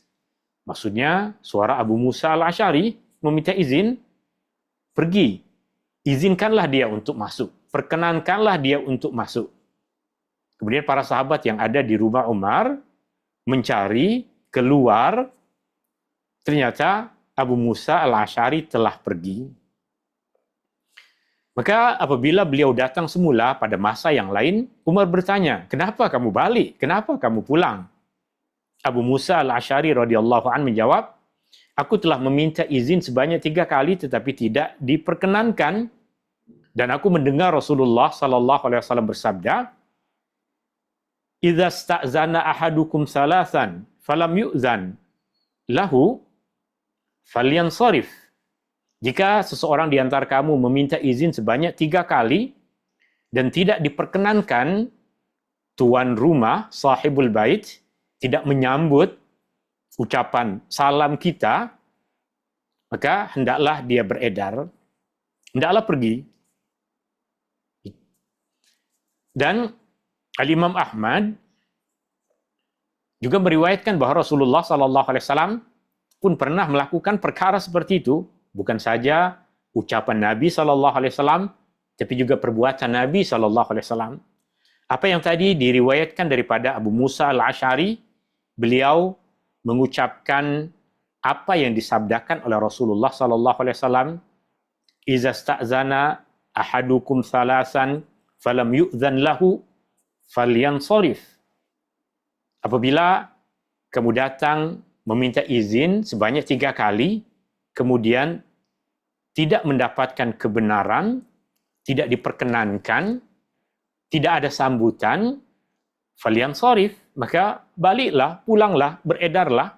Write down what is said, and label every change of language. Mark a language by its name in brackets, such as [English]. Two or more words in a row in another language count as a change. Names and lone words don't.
[Malay] Maksudnya suara Abu Musa al-Ash'ari meminta izin, pergi, izinkanlah dia untuk masuk, perkenankanlah dia untuk masuk. Kemudian para sahabat yang ada di rumah Umar mencari keluar, ternyata Abu Musa al-Ash'ari telah pergi. Maka apabila beliau datang semula pada masa yang lain, Umar bertanya, "Kenapa kamu balik? Kenapa kamu pulang?" Abu Musa al-Ash'ari [Arabic] رضي الله عن [Malay] menjawab, "Aku telah meminta izin sebanyak 3 kali tetapi tidak diperkenankan, dan aku mendengar Rasulullah [Arabic] صلى الله عليه وسلم [Malay] bersabda, [Arabic] "إذا استأذن أحدكم ثلاثا فلم يؤذن له فلينصرف." [Malay] Jika seseorang di antara kamu meminta izin sebanyak 3 kali dan tidak diperkenankan, tuan rumah, [Arabic] صاحب البيت, [Malay] tidak menyambut ucapan salam kita, maka hendaklah dia beredar, hendaklah pergi. Dan Al-Imam Ahmad juga meriwayatkan bahawa Rasulullah SAW pun pernah melakukan perkara seperti itu. Bukan saja ucapan Nabi SAW, tapi juga perbuatan Nabi SAW. Apa yang tadi diriwayatkan daripada Abu Musa al-Ash'ari, beliau mengucapkan apa yang disabdakan oleh Rasulullah SAW, [Arabic] "إذا استأذن أحدكم ثلاثا فلم يؤذن له فلينصرف." [Malay] Apabila kamu datang meminta izin sebanyak 3 kali, kemudian tidak mendapatkan kebenaran, tidak diperkenankan, tidak ada sambutan, falyansarif, maka baliklah, pulanglah, beredarlah.